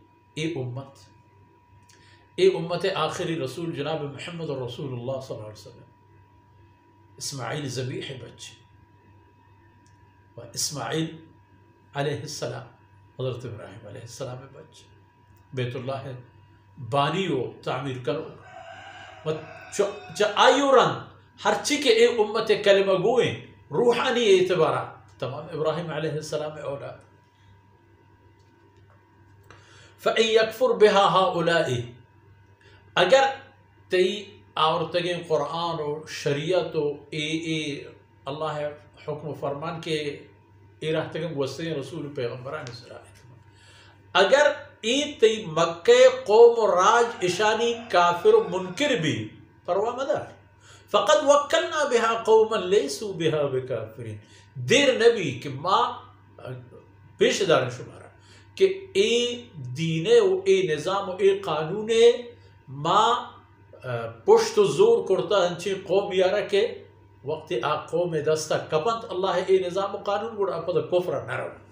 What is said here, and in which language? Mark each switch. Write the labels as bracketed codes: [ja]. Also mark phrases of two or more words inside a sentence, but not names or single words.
[bal] اے امت آخری رسول جناب محمد رسول اللہ [ar] صلی اللہ علیہ وسلم [bal] اسماعیل ذبیح بچے و اسماعیل [ar] علیہ السلام [bal] حضرت ابراہیم [ar] علیہ السلام [bal] بچے بیت اللہ بانی و تعمیر کرو و آئیو رن ہرچی کے اے امت کلمہ گوئیں روحانی اعتبارہ تمام ابراہیم [ar] علیہ السلام [bal] اولاد. [ar] فَإِن يَكْفُرْ بِهَا هَؤُلَاءِ [bal] اگر تی آورتگیں قرآن و شریعت و اے اللہ حکم و فرمان کے اے رہتگیں وسطیں رسول پیغمبران اسرائیل اگر ای تی مکہ قوم و راج اشانی کافر و منکر بھی پروا مدار [ar] فقد وکلنا بها قوما لیسوا بها بکافرین [bal] دیر نبی کہ ماں پیش دار شمارا کہ اے دین و اے نظام و اے قانون ماں پشت و زور کرتا ہنچی قوم یارا کے وقت آ قوم دستا کپنت اللہ اے نظام و قانون گوڑا پدا کفر نرو